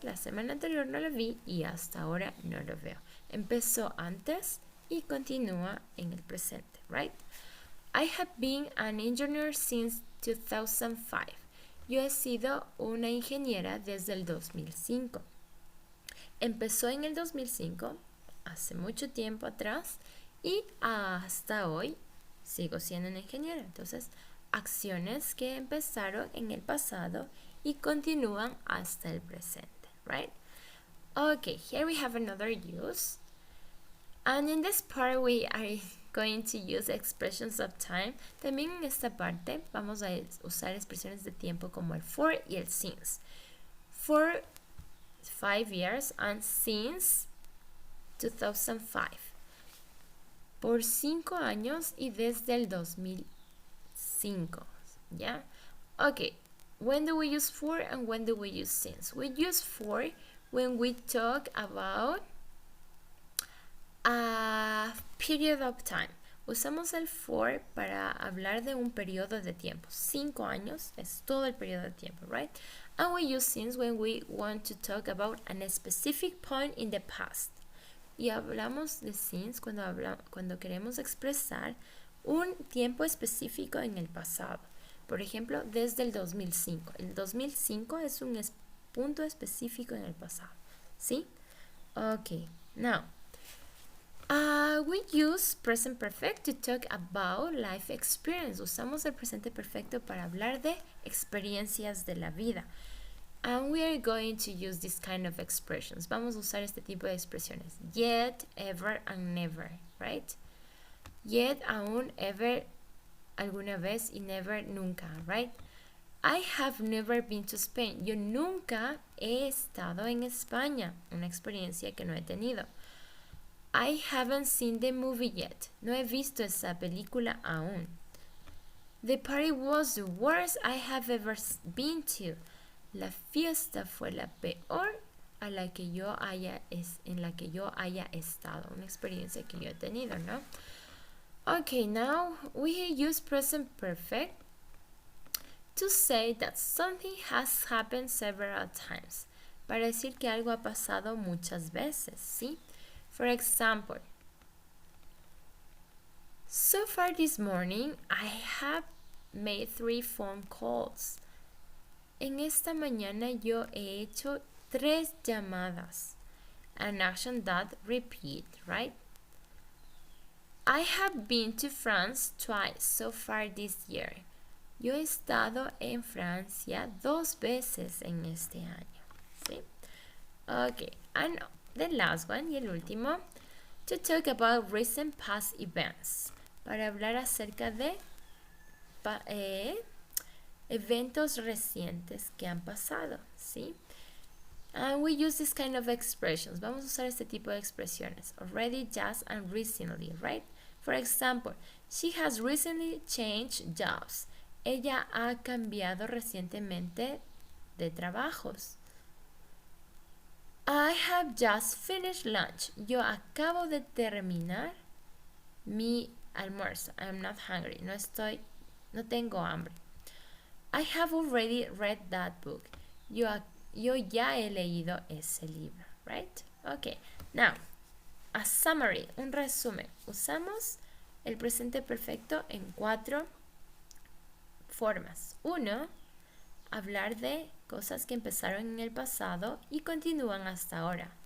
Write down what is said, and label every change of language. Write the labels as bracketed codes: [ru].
[es] La semana anterior no lo vi y hasta ahora no lo veo. Empezó antes y continúa en el presente, [en] right? I have been an engineer since 2005. [es] Yo he sido una ingeniera desde el 2005. Empezó en el 2005, hace mucho tiempo atrás, y hasta hoy sigo siendo una ingeniera. Entonces, acciones que empezaron en el pasado y continúan hasta el presente, [en] right? Okay, here we have another use. And in this part we are going to use expressions of time. [es] También en esta parte vamos a usar expresiones de tiempo como el for y el since. [en] For 5 years and since 2005. [es] Por 5 años y desde el 2005, ¿ya? [en] Okay, when do we use for and when do we use since? We use for when we talk about a period of time. [es] Usamos el for para hablar de un periodo de tiempo. 5 años es todo el periodo de tiempo, [en] right? And we use since when we want to talk about a specific point in the past. [es] Y hablamos de since cuando queremos expresar un tiempo específico en el pasado. Por ejemplo, desde el 2005. El 2005 es un punto específico en el pasado. ¿Sí? Ok. [en] Now, we use present perfect to talk about life experience. [es] Usamos el presente perfecto para hablar de experiencias de la vida. [en] And we are going to use this kind of expressions. [es] Vamos a usar este tipo de expresiones. [en] Yet, ever, and never, right? Yet, aún, ever, [es] alguna vez, [en] y never, nunca, right? I have never been to Spain. [es] Yo nunca he estado en España. Una experiencia que no he tenido. [en] I haven't seen the movie yet. [es] No he visto esa película aún. [en] The party was the worst I have ever been to. [es] La fiesta fue la peor en la que yo haya estado. Una experiencia que yo he tenido, ¿no? [en] Okay, now we use present perfect to say that something has happened several times. [es] Para decir que algo ha pasado muchas veces, ¿sí? [en] For example, so far this morning I have made 3 phone calls. [es] En esta mañana yo he hecho 3 llamadas. [en] An action that repeat, [es] right? [en] I have been to France twice so far this year. [es] Yo he estado en Francia 2 veces en este año. ¿Sí? [en] Okay, and the last one [es] y el último. [en] to talk about recent past events, [es] para hablar acerca de eventos recientes que han pasado, ¿sí? [en] And we use this kind of expressions. [es] Vamos a usar este tipo de expresiones. [en] Already, just, and recently, right? For example, she has recently changed jobs. [es] Ella ha cambiado recientemente de trabajos. [en] I have just finished lunch. [es] Yo acabo de terminar mi almuerzo. [en] I'm not hungry. [es] No tengo hambre. [en] I have already read that book. [es] Yo ya he leído ese libro, [en] right? Okay. Now, a summary, [es] un resumen. Usamos el presente perfecto en 4 formas. 1, hablar de cosas que empezaron en el pasado y continúan hasta ahora.